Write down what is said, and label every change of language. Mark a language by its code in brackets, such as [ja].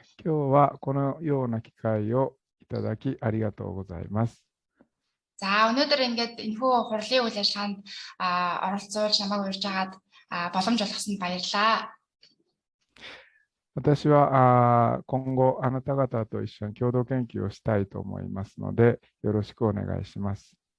[ja] 今日はこのような機会をいただきありがとうございます。 [mn] За өнөөдөр ингээд энэхүү хурлын үйл ажиллагаанд оролцуулж намайг урьж агаад боломж олгосонд баярлалаа. [ja] 私は今後あなた方と一緒に共同研究をしたいと思いますので、よろしくお願いします。